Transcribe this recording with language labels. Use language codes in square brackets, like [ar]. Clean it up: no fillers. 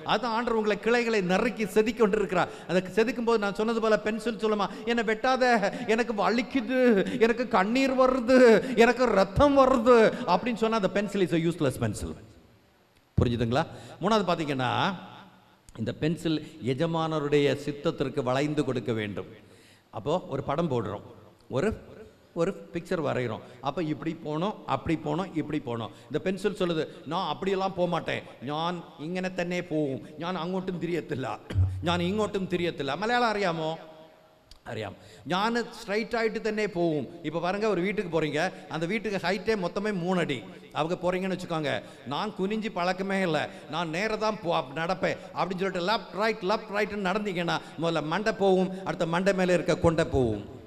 [ta] அதுதான் ஆண்டவர் உங்களை கிளைகளை நறுக்கி செதுக்கி கொண்டு இருக்கிறார். அதை செதுக்கும் போது நான் சொன்னது போல பென்சில் சொல்லுமா, என்னை வெட்டாத, எனக்கு வலிக்குது, எனக்கு கண்ணீர் வருது, எனக்கு ரத்தம் வருது அப்படின்னு சொன்னால் அந்த [en] Pencil is useless pencil. [ta] புரிஞ்சுதுங்களா? மூணாவது பார்த்தீங்கன்னா, இந்த பென்சில் எஜமானருடைய சித்தத்திற்கு வளைந்து கொடுக்க வேண்டும். அப்போது ஒரு படம் போடுறோம், ஒரு பிக்சர் வரைகிறோம். அப்போ இப்படி போனோம், அப்படி போனோம், இப்படி போனோம். இந்த பென்சில் சொல்லுது, நான் அப்படியெல்லாம் போக மாட்டேன், [ml] ഞാൻ ഇങ്ങനെ തന്നെ പോവും, ഞാൻ അങ്ങോട്ടും തിരിയത്തില്ല, ഞാൻ ഇങ്ങോട്ടും തിരിയത്തില്ല. മലയാളം അറിയാമോ? അറിയാം. ഞാൻ ஸ்ட்ரைட் ஆகிட்டு തന്നെ போവും. [ta] இப்போ பாருங்க, ஒரு வீட்டுக்கு போகிறீங்க, அந்த வீட்டுக்கு ஹைட்டே மொத்தமே 3 அடி. அவங்க போகிறீங்கன்னு வச்சுக்கோங்க, நான் குனிஞ்சு பழக்கமே இல்லை, நான் நேராக தான் நடப்பேன் அப்படின்னு சொல்லிட்டு லெஃப்ட் ரைட்னு நடந்தீங்கன்னா முதல்ல மண்டை போகும், அடுத்த மண்டை மேலே இருக்க கொண்டை போகும்.